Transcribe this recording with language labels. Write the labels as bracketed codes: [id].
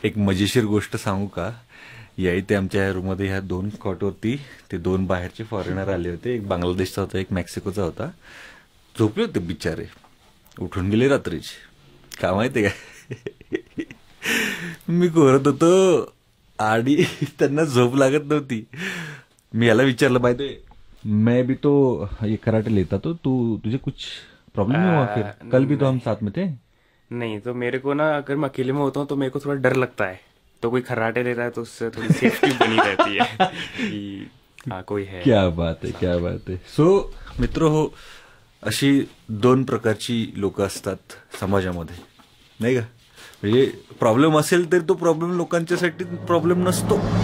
[mr] एक मजेशीर गोष्ट सांगू का? या इथे आमच्या रूममध्ये ह्या 2 कॉटवरती ते 2 बाहेरचे फॉरेनर आले होते. एक बांगलादेशचा होता, एक मेक्सिकोचा होता. झोपले होते बिचारे, उठून गेले रात्रीचे. का माहिती काय? मी करत होतो आणि त्यांना झोप लागत नव्हती. मी याला विचारलं, [en] by the way [hi] मैं भी तो ये कराटे लेता तो तुझे कुछ प्रॉब्लम नहीं हुआ? फिर कल भी तो हम साथ में थे. नहीं तो मेरे को ना, अगर मैं अकेले में होता हूँ तो मेरे को थोड़ा डर लगता है. तो कोई खर्राटे ले रहा है तो उससे थोड़ी सेफ्टी बनी रहती है कि हाँ कोई है. क्या बात है, क्या बात है. [mr] सो मित्र हो, अशी 2 प्रकारची लोक असतात समाजामध्ये, नाही का? म्हणजे प्रॉब्लेम असेल तरी तो प्रॉब्लेम लोकांच्यासाठी प्रॉब्लेम नसतो.